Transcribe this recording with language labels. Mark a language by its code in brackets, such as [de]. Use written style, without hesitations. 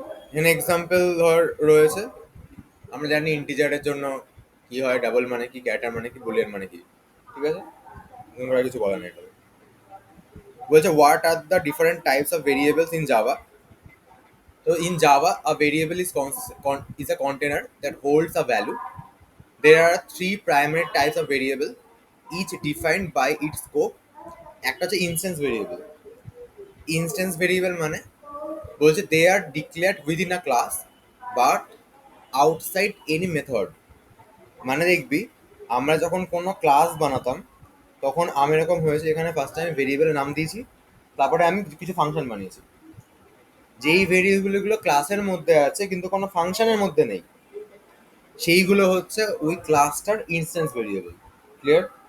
[bn] এখানে এক্সাম্পল ধর রয়েছে, আমরা জানি ইন্টিজারের জন্য কি হয়, ডাবল মানে কি, ক্যারেক্টার মানে কি, বুলিয়ান মানে কি, ঠিক আছে? নতুন করে কিছু বলা নেই এটা। বলছে [en] What are the different types of variables in Java. [bn] তো [en] In Java a variable is a container that holds a value. There are three primary types of variable, each defined by its scope. [bn] একটা হচ্ছে instance variable. [en] instance variable [bn] মানে বলছে [en] They are declared within a class but outside any method. [bn] মানে দেখবি আমরা যখন কোনো class বানাতাম তখন আমি এরকম হয়েছে, এখানে ফার্স্ট টাইম ভেরিয়েবলের নাম দিয়েছি, তারপরে আমি কিছু ফাংশন বানিয়েছি, যেই ভেরিয়েবলগুলো ক্লাসের মধ্যে আছে কিন্তু কোনো ফাংশনের মধ্যে নেই, সেইগুলো হচ্ছে ওই ক্লাসটার ইনস্ট্যান্স ভেরিয়েবল। ক্লিয়ার?